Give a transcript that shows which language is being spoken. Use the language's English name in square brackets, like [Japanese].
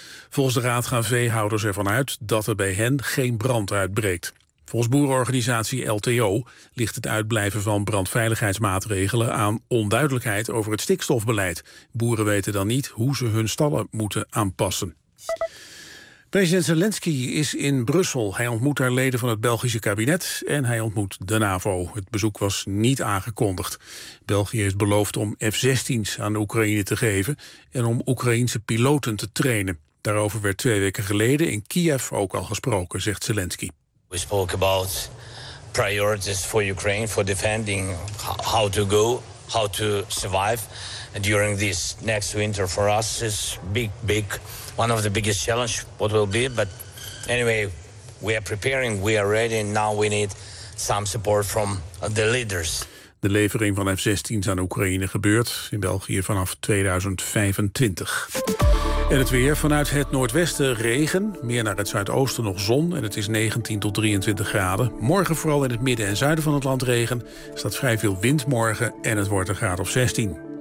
[Dutch] Volgens de raad gaan veehouders ervan uit dat er bij hen geen brand uitbreekt. Volgens boerenorganisatie LTO ligt het uitblijven van brandveiligheidsmaatregelen aan onduidelijkheid over het stikstofbeleid. Boeren weten dan niet hoe ze hun stallen moeten aanpassen. President Zelensky is in Brussel. Hij ontmoet daar leden van het Belgische kabinet en hij ontmoet de NAVO. Het bezoek was niet aangekondigd. België heeft beloofd om F-16's aan de Oekraïne te geven en om Oekraïnse piloten te trainen. Daarover werd 2 weken geleden in Kiev ook al gesproken, zegt Zelensky. [English] We spoke about priorities for Ukraine, for defending, how to go, how to survive during this next winter. For us is big, one of the biggest challenge what will be. But anyway, we are preparing, we are ready, and now we need some support from the leaders. [Dutch] De levering van F-16's aan Oekraïne gebeurt in België vanaf 2025. En het weer vanuit het noordwesten regen, meer naar het zuidoosten nog zon en het is 19 tot 23 graden. Morgen vooral in het midden en zuiden van het land regen, staat vrij veel wind morgen en het wordt een graad of 16.